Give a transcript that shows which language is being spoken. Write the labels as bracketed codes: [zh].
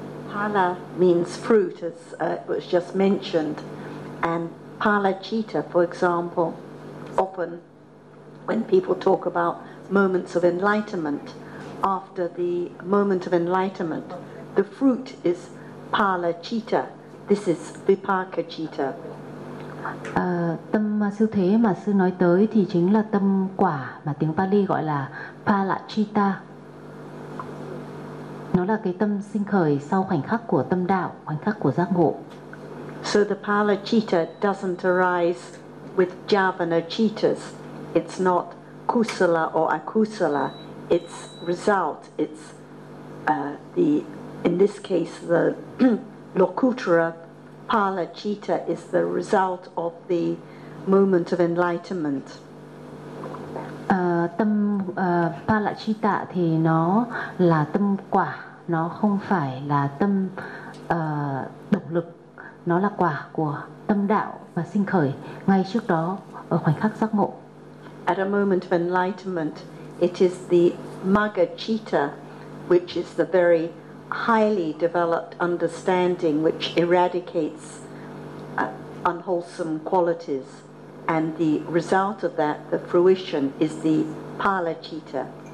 [en] Pala means fruit, as was just mentioned, and palachitta, for example, often when people talk about moments of enlightenment, after the moment of enlightenment, the fruit is palachitta. This is vipaka citta. [vi] Tâm siêu thế mà sư nói tới thì chính là tâm quả mà tiếng Pali gọi là palachitta. Nó là cái tâm sinh khởi sau khoảnh khắc của tâm đạo, khoảnh khắc của giác ngộ. [en] So the pala citta doesn't arise with javana cittas. It's not kusala or akusala. It's result. It's the in this case the lokuttara pala citta is the result of the moment of enlightenment. [vi] Tâm pala citta thì nó là tâm quả. Nó không phải là tâm động lực, nó là quả của tâm đạo và sinh khởi ngay trước đó ở khoảnh khắc giác ngộ. [en] At a moment of enlightenment, it is the magga citta, which is the very highly developed understanding which eradicates unwholesome qualities, and the result of that, the fruition, is the pala citta.